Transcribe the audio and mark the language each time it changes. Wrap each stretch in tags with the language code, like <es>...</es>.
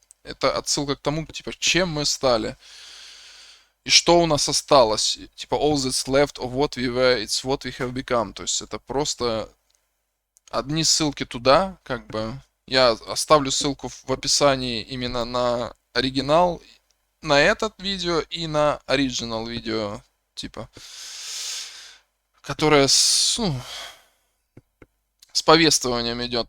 <ru>Это отсылка к тому, типа, чем мы стали. И что у нас осталось.</ru> <en>Типа, all that's left of what we were, it's what we have become.</en> <ru>То есть это просто одни ссылки туда, как бы. Я оставлю ссылку в описании именно на оригинал, на этот видео и на оригинал видео, типа, которое с повествованием идет.</ru>